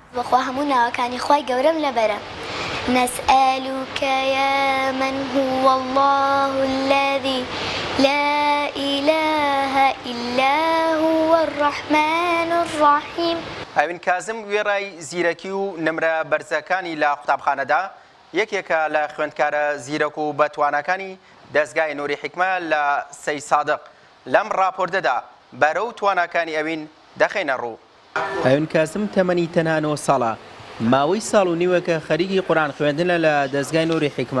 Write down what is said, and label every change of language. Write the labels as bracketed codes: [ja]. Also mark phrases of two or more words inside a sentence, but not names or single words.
[ckb] بەخوا هەموو ناوەکانی خۆی گەورەم لەبەرە. [ar] نسألك يا من هو الله الذي لا إله إلا هو الرحمن الرحيم. [ckb] ئەوین کازم وێڕای زیرەکی و نمرە بەرزەکانی لە قوتابخانەدا یەکێکە لە خوێندکارە زیرەک و بەتوانەکانی دەستگای نووری حیکمە لە سەی سادق لەم ڕاپۆرتەدا بەرەو توانەکانی ئەوین دەخێنە ڕوو. ئەوین کازم تەمەنی تەنها 9 ساڵە، ماوەی ساڵ و نیوەکە خەریکی قورئان خوێندنە لە دەستگای نووری حیکمە.